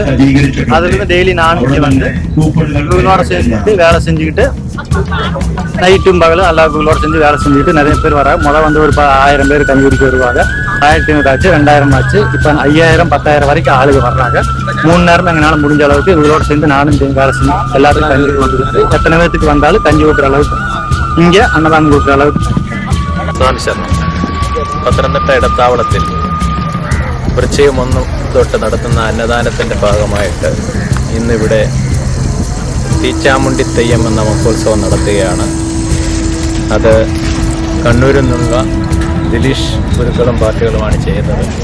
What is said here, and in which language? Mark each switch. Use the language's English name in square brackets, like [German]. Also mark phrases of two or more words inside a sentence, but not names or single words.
[Tamil] அதுலேருந்து டெய்லி நானும் இங்கே வந்து இவங்களோட சேர்ந்துட்டு வேலை செஞ்சுக்கிட்டு நைட்டும் பகலும் எல்லா இவங்களோட செஞ்சு வேலை செஞ்சுக்கிட்டு நிறைய பேர் வராங்க. முதல் வந்து ஒரு 1000 பேர் கஞ்சி குடிக்க வருவாங்க. 1500 ஆச்சு, 2000 ஆச்சு, இப்போ 5000 10,000 வரைக்கும் ஆளுங்க வர்றாங்க. 3 நேரம் எங்களால் முடிஞ்ச அளவுக்கு இவங்களோட சேர்ந்து நானும் வேலை செஞ்சு எல்லாத்துக்கும் கஞ்சி கொடுத்துருக்கு. எத்தனை பேர்த்துக்கு வந்தாலும் கஞ்சி ஊற்றுற அளவுக்கு இங்கே அன்னதானம் கொடுக்குற அளவுக்கு. [Malayalam] പത്തനംതിട്ട ഇടത്താവളത്തിൽ വൃശ്ചികം 1 തൊട്ട് നടത്തുന്ന അന്നദാനത്തിന്റെ ഭാഗമായിട്ട് ഇന്നിവിടെ തീച്ചാമുണ്ടി തെയ്യം എന്ന മഹോത്സവം നടത്തുകയാണ്. അത് കണ്ണൂരിൽ നിന്നുള്ള ദിലീഷ് ഗുരുക്കളും പാർട്ടികളുമാണ് ചെയ്യുന്നത്.